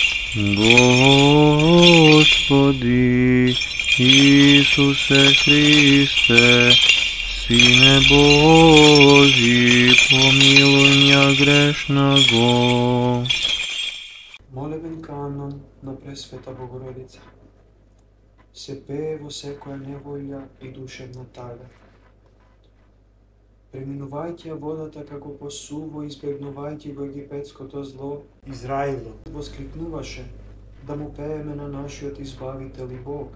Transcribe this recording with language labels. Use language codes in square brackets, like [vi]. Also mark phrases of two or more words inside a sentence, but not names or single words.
[cu] Господи Ісусе Христе, Сине Божий, помилуй меня грешного. [mk] Молебен канон на Пресвета Богородица. Се пее во секоја неволја и душевна тага. Преминувајќи ја водата како по суво, избегнувајќи го египетското зло, Израило воскликнуваше да му пееме на нашиот Избавител и Бог.